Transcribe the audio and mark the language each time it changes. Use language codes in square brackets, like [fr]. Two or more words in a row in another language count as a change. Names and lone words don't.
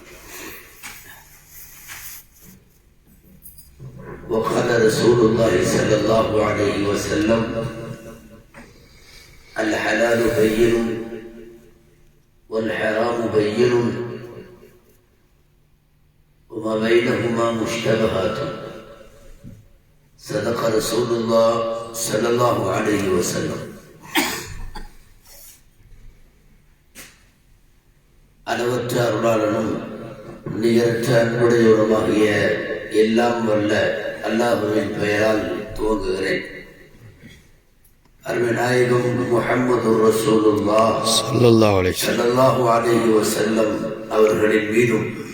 [ar] وقال رسول الله صلى الله عليه وسلم: الحلال بين والحرام بين وما بينهما مشتبهات. صدق رسول الله صلى الله عليه وسلم. [ta] அளவற்ற அருளாளனும் நிகரற்ற அன்புடையவருமாகிய எல்லாம் வல்ல அல்லாஹ்வின் பெயரால் துவங்குகிறேன். அருமைநாயகம் முஹம்மது ரசூலுல்லாஹ் [ar] صلى الله عليه وسلم [ta] அவர்களின் மீதும்